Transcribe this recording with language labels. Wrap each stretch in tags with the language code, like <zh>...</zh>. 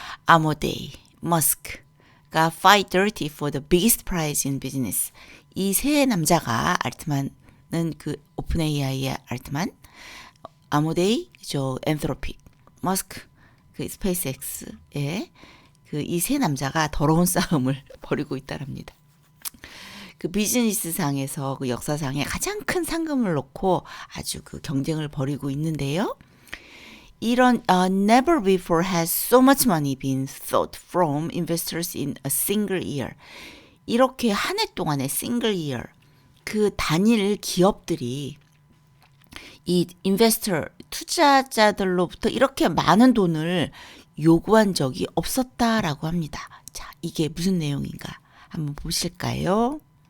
<en>아모데이, 머스크가 fight dirty for the biggest prize in business.</en> <ko>이 새 남자가 알트만은 그 오픈 AI의 알트만, 아모데이, 그죠? 엔트로픽, 머스크, 그 스페이스X의 그 이 세 남자가 더러운 싸움을 벌이고 있다랍니다. 그 비즈니스상에서 그 역사상에 가장 큰 상금을 놓고 아주 그 경쟁을 벌이고 있는데요. 이런</ko> <en>never before has so much money been sought from investors in a single year.</en> <ko>이렇게 한 해 동안의</ko> <en>single year</en> <ko>그 단일 기업들이 이 인베스터 투자자들로부터 이렇게 많은 돈을 요구한 적이 없었다라고 합니다. 자, 이게 무슨 내용인가 한번 보실까요?</ko>